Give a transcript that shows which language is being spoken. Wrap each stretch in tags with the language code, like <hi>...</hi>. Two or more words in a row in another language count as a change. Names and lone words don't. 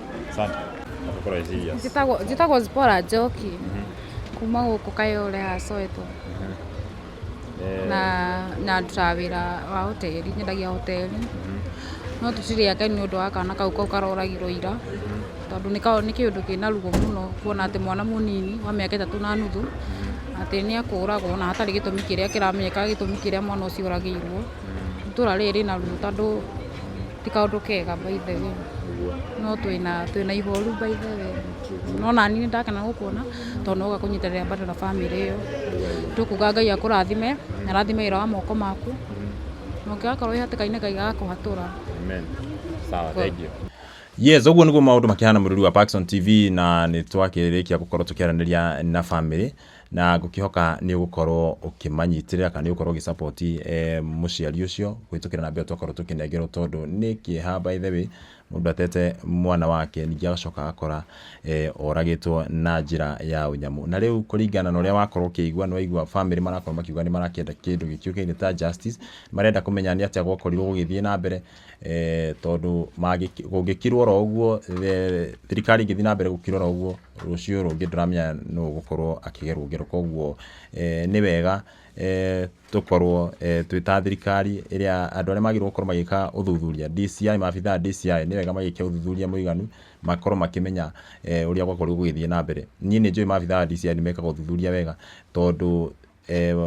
<ki>njĩtagwo Zipora Njoki kuma gũkũ Kayole ha Soweto na ndutaga wĩra wa hoteli nyendagia hoteli no tũtirĩ ake nĩ ũndũ wa kana kau karoragirwo ira tondũ nĩ kĩũndũ kĩna ruo mũno kuona atĩ mwana mũnini wa mĩaka 3.5 atĩ nĩ akũragwo na hatarĩ gĩtũmi kĩrĩa kĩramenyeka gĩtũmi kĩrĩa mwana ũcio ũragĩirwo itũra rĩrĩ na ruo tondũ ti kaũndũ kega</ki> <en>by the way</en> <ki>no twĩna ihoru</ki> <en>by the way</en> <ki>no nani nĩ ndakena gũkuona tondũ no gakũnyitĩrĩra bado na family ĩyo tũkuga Ngai akũrathime na rathime wĩra wa moko maku na ũngĩgakorwo hatĩka-inĩ Ngai agakũhatũra.</ki> <en>Amen. Sawa, thank you.</en> <ki>Yes, ũguo nĩguo maũndũ makĩhana mũrũri wa Paxson TV na nĩ twakĩrĩkia gũkorwo tũkĩaranĩria na family na ngũkĩhoka nĩ ũgũkorwo ũkĩmanyitĩrĩra kana nĩ ũgũkorwo ũgĩsupport mũciari ũcio gwĩtũkĩra na mbere twakorwo tũkĩnengerwo tondũ nĩ kĩeha</ki> <en>by the way</en> <ki>mũndũ atete mwana wake ningĩ agacoka agakora oragĩtwo na njĩra ya ũnyamũ na rĩu kũringana na ũrĩa wakorwo ũkĩigua nĩ waigua family marakorwo makiuga nĩ marakĩenda kĩndũ gĩkiũkaine ta justice marenda kũmenya nĩ atĩa gwakorirwo gũgĩthiĩ na mbere tondũ gũngĩkirwo ũguo thirikari ingĩthiĩ na mbere gũkirora ũguo rũciũ rũngĩ ndũramenya no gũkorwo akĩgerwo ngero koguo nĩ wega tũkorwo twĩta thirikari ĩrĩa andũ arĩa magĩrĩirwo gũkorwo magĩka ũthuthuria DCI maabithaa DCI nĩ wega magĩke ũthuthuria mũiganu makorwo makĩmenya ũrĩa gwakorwo gũgĩthiĩ na mbere niĩ nĩ njũĩ maabithaa DCI nĩ mekaga ũthuthuria wega tondũ angĩkorwo</ki>